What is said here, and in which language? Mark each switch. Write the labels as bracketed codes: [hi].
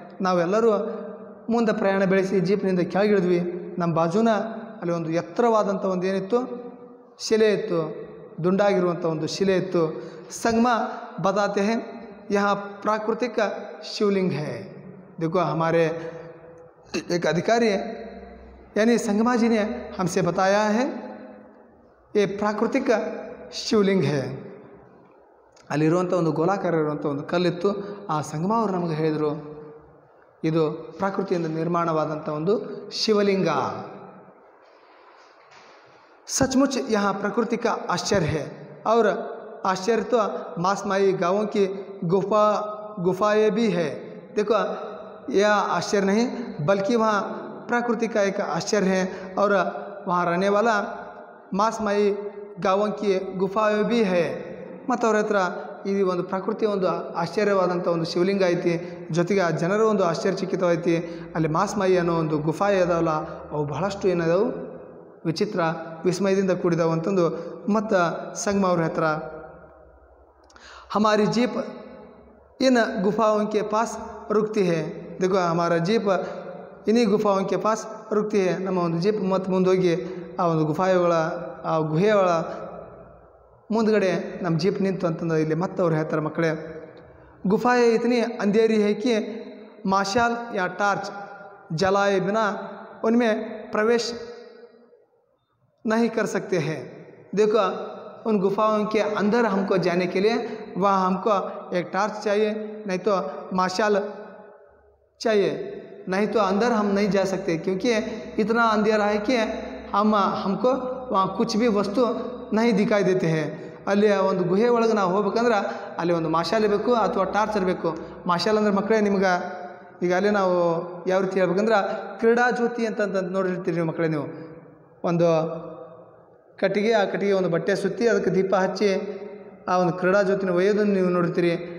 [kn] ನಾವೆಲ್ಲರೂ ಮುಂದೆ ಪ್ರಯಾಣ ಬೆಳೆಸಿ ಜೀಪ್ನಿಂದ ಕೆಳಗಿಳಿದ್ವಿ। ನಮ್ಮ ಬಾಜುನ ಅಲ್ಲಿ ಒಂದು ಎತ್ತರವಾದಂಥ ಒಂದು ಏನಿತ್ತು, ಶಿಲೆ ಇತ್ತು, ದುಂಡಾಗಿರುವಂಥ ಒಂದು ಶಿಲೆ ಇತ್ತು। [hi] संगमा बताते हैं यहाँ प्राकृतिक शिवलिंग है। देखो हमारे एक अधिकारी यानी संगमा जी ने हमसे बताया है ये प्राकृतिक शिवलिंग है। [kn] ಅಲ್ಲಿರುವಂಥ ಒಂದು ಗೋಲಾಕಾರ ಇರುವಂಥ ಒಂದು ಕಲ್ಲಿತ್ತು, ಆ ಸಂಗಮ ಅವರು ನಮಗೆ ಹೇಳಿದರು ಇದು ಪ್ರಕೃತಿಯಿಂದ ನಿರ್ಮಾಣವಾದಂಥ ಒಂದು ಶಿವಲಿಂಗ। [hi] सचमुच यहाँ प्रकृति का आश्चर्य है और आश्चर्य तो मासमाई गाँवों की गुफाएं भी है। देखो यह आश्चर्य नहीं बल्कि वहाँ प्रकृति का एक आश्चर्य है और वहाँ रहने वाला मासमाई गाँवों की गुफाएं भी है। [kn] ಮತ್ತು ಅವ್ರ ಹತ್ರ ಈ ಒಂದು ಪ್ರಕೃತಿಯ ಒಂದು ಆಶ್ಚರ್ಯವಾದಂಥ ಒಂದು ಶಿವಲಿಂಗ ಐತಿ, ಜೊತೆಗೆ ಆ ಜನರ ಒಂದು ಆಶ್ಚರ್ಯಚಕಿತವೈತಿ. ಅಲ್ಲಿ ಮಾಸ್ಮಾಯಿ ಅನ್ನೋ ಒಂದು ಗುಫಾ ಇದಾವಲ್ಲ, ಅವು ಬಹಳಷ್ಟು ಏನದವು ವಿಚಿತ್ರ ವಿಸ್ಮಯದಿಂದ ಕೂಡಿದವು ಅಂತಂದು ಮತ್ತು ಸಂಗಮ ಅವ್ರ ಹತ್ರ [hi] हमारी जीप इन गुफाओं के पास रुकती है, देखो हमारा जीप इन्हीं गुफाओं के पास रुकती है. [kn] ನಮ್ಮ ಒಂದು ಜೀಪ್ ಮತ್ತು ಮುಂದೋಗಿ ಆ ಒಂದು ಗುಫಾಗಳ ಆ ಗುಹೆಗಳ ಮುಂದ್ಗಡೆ ನಮ್ಮ ಜೀಪ್ ನಿಂತು ಅಂತಂದು ಇಲ್ಲಿ ಮತ್ತೆ ಅವ್ರು ಹೇಳ್ತಾರೆ ಮಕ್ಕಳೇ, [hi] गुफाएं इतनी अंधेरी है कि माशाल या टार्च जलाए बिना उनमें प्रवेश नहीं कर सकते हैं. देखो उन गुफाओं के अंदर हमको जाने के लिए वहाँ हमको एक टार्च चाहिए, नहीं तो माशाल चाहिए, नहीं तो अंदर हम नहीं जा सकते, क्योंकि इतना अंधेरा है कि हमको वहाँ कुछ भी वस्तु नहीं दिखाई देते हैं. [kn] ಅಲ್ಲಿ ಒಂದು ಗುಹೆ ಒಳಗೆ ನಾವು ಹೋಗ್ಬೇಕಂದ್ರೆ ಅಲ್ಲಿ ಒಂದು ಮಾಶಾಲ್ ಇರಬೇಕು ಅಥವಾ ಟಾರ್ಚ್ ಇರಬೇಕು. ಮಾಶಾಲ್ ಅಂದ್ರೆ ಮಕ್ಕಳೇ ನಿಮ್ಗೆ ಈಗ ಅಲ್ಲಿ ನಾವು ಯಾವ ರೀತಿ ಹೇಳ್ಬೇಕಂದ್ರೆ ಕ್ರೀಡಾ ಜ್ಯೋತಿ ಅಂತ ನೋಡಿರ್ತೀರಿ ನೀವು ಮಕ್ಕಳೇ. ನೀವು ಒಂದು ಕಟ್ಟಿಗೆ, ಆ ಕಟ್ಟಿಗೆ ಒಂದು ಬಟ್ಟೆ ಸುತ್ತಿ ಅದಕ್ಕೆ ದೀಪ ಹಚ್ಚಿ ಆ ಒಂದು ಕ್ರೀಡಾ ಜ್ಯೋತಿನ ಒಯ್ಯೋದನ್ನು ನೀವು ನೋಡಿರ್ತೀರಿ.